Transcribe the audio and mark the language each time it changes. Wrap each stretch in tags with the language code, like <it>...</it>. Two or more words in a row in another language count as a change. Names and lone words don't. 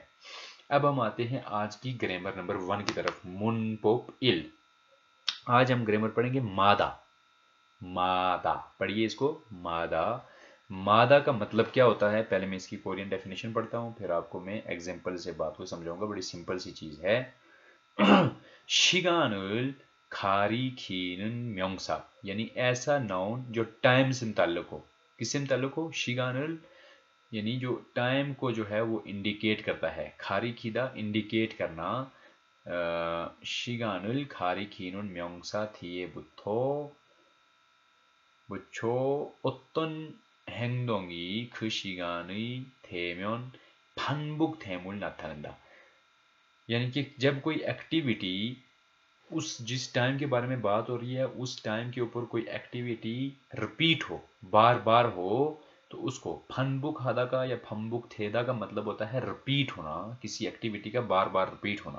<hi>अब हम आते हैं आज की</hi> <en>grammar number</en> <hi>1 की तरफ,</hi> <ko>문법 일.</ko> <hi>आज हम ग्रामर पढ़ेंगे मादा, मादा, पढ़िए इसको, मादा। मादा का मतलब क्या होता है, पहले मैं इसकी</hi> <en>Korean definition</en> <hi>पढ़ता हूँ, फिर आपको मैं एग्जांपल से बात को समझाऊंगा। बड़ी सिंपल सी चीज है।</hi> <ko>시간을 가리키는 명사,</ko> <hi>यानी ऐसा नाउन जो टाइम से मुताल्लिक हो। किससे मुताल्लिक हो, 시간을 यानी जो टाइम को जो है वो इंडिकेट करता है, 가리키다 इंडिकेट करना।</hi> <ko>시간을 가리키는 명사 뒤에부터 어떤 행동이 그 시간이 되면 반복됨을 나타낸다।</ko> <hi>यानी कि जब कोई एक्टिविटी, उस जिस टाइम के बारे में बात हो रही है उस टाइम के ऊपर कोई एक्टिविटी रिपीट हो, बार बार हो, तो उसको</hi> <ko>반복 하다</ko> <hi>का या</hi> <ko>반복 되다</ko> <hi>का मतलब होता है रिपीट होना, किसी एक्टिविटी का बार बार रिपीट होना।</hi>